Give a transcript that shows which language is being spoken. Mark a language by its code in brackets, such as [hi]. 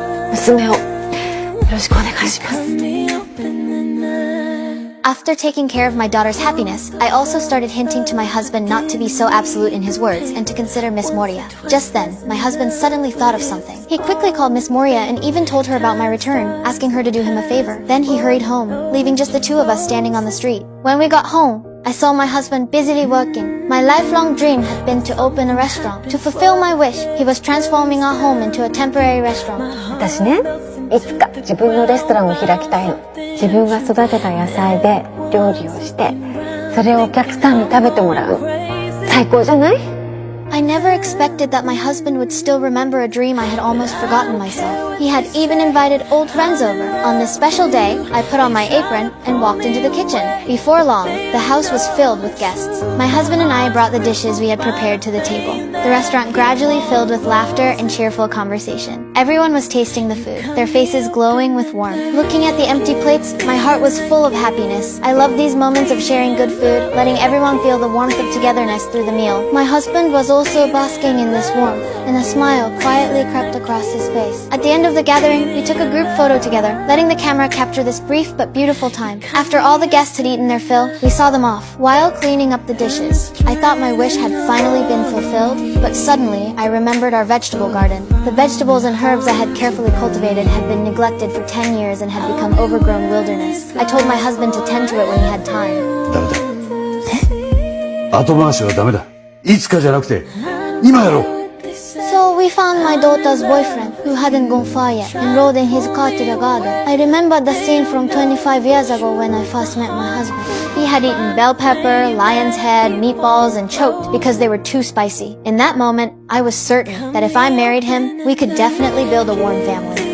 [ja] 娘をよろしくお願いします。 [en] After taking care of my daughter's happiness, I also started hinting to my husband not to be so absolute in his words and to consider Miss Moria. Just then, my husband suddenly thought of something. He quickly called Miss Moria and even told her about my return, asking her to do him a favor. Then he hurried home, leaving just the two of us standing on the street. When we got home, I saw my husband busily working. My lifelong dream had been to open a restaurant. To fulfill my wish, he was transforming our home into a temporary restaurant. [ja] 私ね、いつか自分のレストランを開きたいの。自分が育てた野菜で料理をして、それをお客さんに食べてもらう。最高じゃない？ [en] I never expected that my husband would still remember a dream I had almost forgotten myself. He had even invited old friends over. On this special day, I put on my apron and walked into the kitchen. Before long, the house was filled with guests. My husband and I brought the dishes we had prepared to the table. The restaurant gradually filled with laughter and cheerful conversation. Everyone was tasting the food, their faces glowing with warmth. Looking at the empty plates, my heart was full of happiness. I loved these moments of sharing good food, letting everyone feel the warmth of togetherness through the meal. My husband was also basking in this warmth, and a smile quietly crept across his face. At the end of the gathering, we took a group photo together, letting the camera capture this brief but beautiful time. After all the guests had eaten their fill, we saw them off, while cleaning up the dishes. I thought my wish had finally been fulfilled, but suddenly I remembered our vegetable garden. The vegetables and herbs I had carefully cultivated had been neglected for 10 years and had become overgrown wilderness. I told my husband to tend to it when he had time. [ja] ダメだ。後回しはダメだ。いつかじゃなくて、今やろう。 [en] So we found my daughter's boyfriend, who hadn't gone far yet, and rode in his car to the garden. I remembered the scene from 25 years ago when I first met my husband. He We had eaten bell pepper, lion's head, meatballs, and choked because they were too spicy. In that moment, I was certain that if I married him, we could definitely build a warm family.